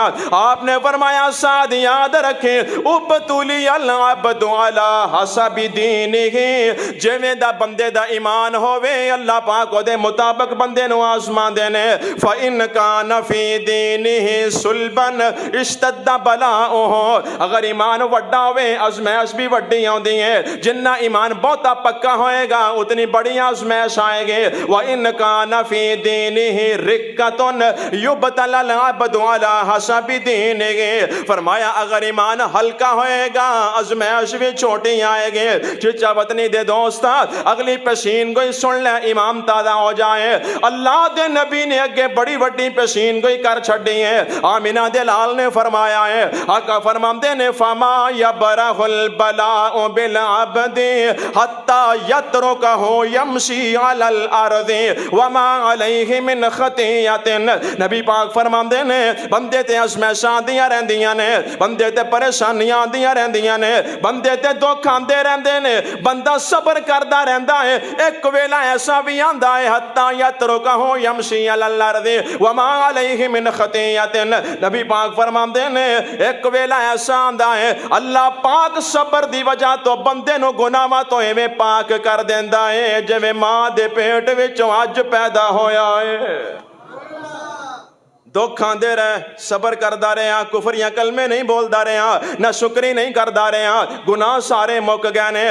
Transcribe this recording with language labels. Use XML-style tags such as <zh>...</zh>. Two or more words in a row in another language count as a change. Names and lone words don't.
<pa>آپ نے فرمایا ساد یاد رکھے</pa> <ar>يبتلى العبد على حسب دينه,</ar> <pa>جویں دا بندے دا ایمان ہووے اللہ پاک اودے مطابق بندے نوں آسمان دینے.</pa> <ar>فإن كان في دينه صلبا اشتد بلاؤه,</ar> <pa>اگر ایمان وڈا ہووے آزمائش بھی وڈی آؤندی ہے. جنا ایمان بہتا پکا ہوئےگا اتنی بڑی آزمائش آئےگی.</pa> <ar>وإن كان في دينه رقة يبتلى العبد على حسب دينه,</ar> <pa>فرمایا اگر ایمان ہلکا ہوئےگا آزمائش بھی چھوٹی آئےگی. چچا وطنی دے دوستا اگلی پیشین گوئی سن لے، امام تازہ ہو جائے. اللہ دے نبی نے اگے بڑی وڈی پیشین گوئی کر چھڈی ہے. آمنہ دے لال نے فرمایا ہے، آقا فرماتے نے</pa> <ar>فما يبرح البلاء بالعبد حتى يتركه يمشي على الأرض وما عليه من خطيئة.</ar> <pa>نبی پاک فرماتے نے بندے تے آزمائشاں آندیاں رہندیاں نے، بندے تے پریشانیاں آندیاں رہندیاں نے، بندے تے دکھ آندے رہندے نے، بندہ صبر کردا رہندا ہے. ایک ویلا ایسا بھی آندا ہے</pa> <ar>حتى يتركه يمشي على الأرض وما عليه من خطيئة.</ar> <pa>نبی پاک فرماتے نے ایک ویلا ایسا آندا ہے اللہ پاک صبر دی وجہ تو بندے نوں گناہاں تو ایویں پاک کر دیندا ہے جویں ماں دے پیٹ وچوں اج پیدا ہویا ہے. دکھ آندے رہے، صبر کردا رہا، کفریاں کلمے نہیں بولدا رہا، نا شکری نہیں کردا رہا، گناہ سارے مک گئے نے.</pa>